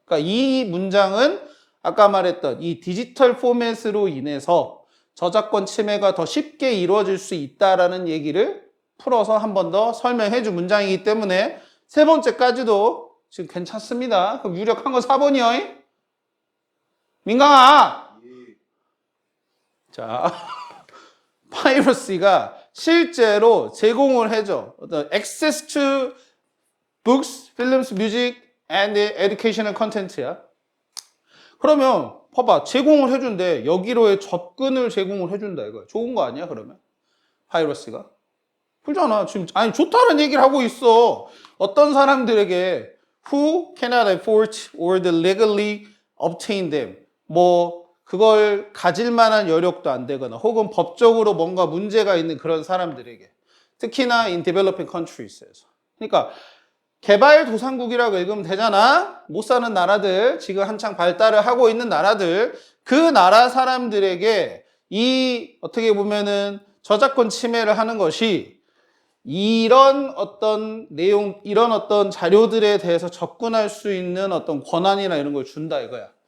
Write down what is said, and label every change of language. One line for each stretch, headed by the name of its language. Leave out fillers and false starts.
Korean: 그러니까 이 문장은 아까 말했던 이 디지털 포맷으로 인해서 저작권 침해가 더 쉽게 이루어질 수 있다라는 얘기를 풀어서 한 번 더 설명해 준 문장이기 때문에 세 번째까지도 지금 괜찮습니다. 그럼 유력한 건 4번이요. 민강아! 자, 파이러시가 실제로 제공을 해줘.
English: 어떤 access to books, films, music, and educational content야.
Korean: 그러면 봐봐, 제공을 해준대. 여기로의 접근을 제공을 해준다 이거야. 좋은 거 아니야 그러면? 파이러시가? 그렇잖아. 지금 아니 좋다는 얘기를 하고 있어. 어떤 사람들에게
English: who cannot afford or legally obtain them.
Korean: 뭐 그걸 가질 만한 여력도 안 되거나 혹은 법적으로 뭔가 문제가 있는 그런 사람들에게 특히나
English: in developing countries
Korean: 에서 그러니까 개발도상국이라고 읽으면 되잖아. 못 사는 나라들, 지금 한창 발달을 하고 있는 나라들, 그 나라 사람들에게 이 어떻게 보면은 저작권 침해를 하는 것이 이런 어떤 내용, 이런 어떤 자료들에 대해서 접근할 수 있는 어떤 권한이나 이런 걸 준다 이거야.